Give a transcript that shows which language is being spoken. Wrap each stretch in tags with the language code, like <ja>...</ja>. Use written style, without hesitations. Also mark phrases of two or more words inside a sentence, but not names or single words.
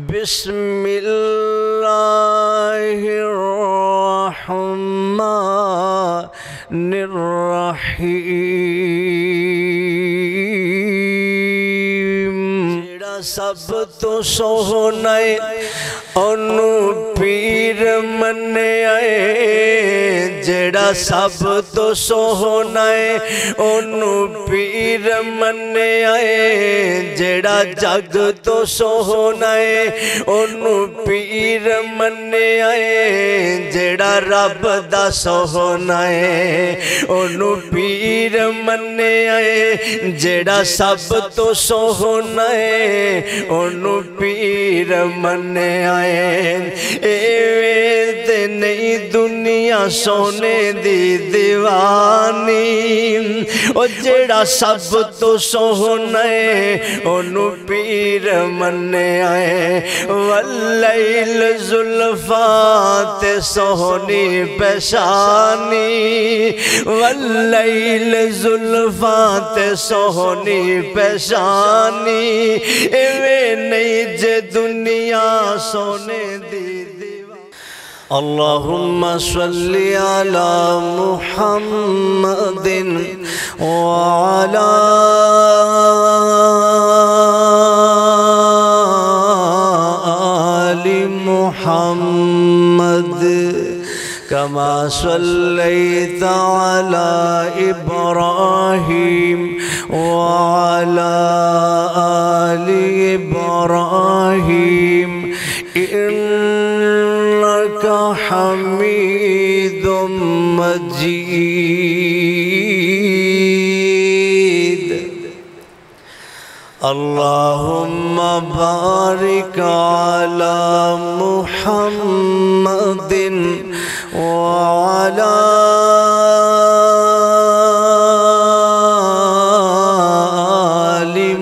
<ar>بسم اللہ الرحمن الرحیم</ar> <pa>جڑا سب تو سوہنا ہے انہوں پیر مننے آئے جڑا سب تو سوہنا ہے انہوں پیر مننے آئے جڑا جگ تو سوہنا ہے انہوں پیر مننے آئے جڑا رب دا سوہنا ہے انہوں پیر مننے آئے جڑا سب تو سوہنا ہے انہوں پیر مننے آئے تے نئی دنیا سونے دی دیوانی او جڑا سب تو سوہنا ہے انہوں پیر مننے آئے واللیل زلفات سوہنی پیشانی واللیل زلفات سوہنی پیشانی ایوے نئی جے دنیا سونے دی</pa> <ar>اللہم صلی علی محمد وعلی آل محمد کما صلیت علی ابراہیم وعلی آل ابراہیم إنك حميد مجيد اللهم بارك على محمد وعلى آل</ar>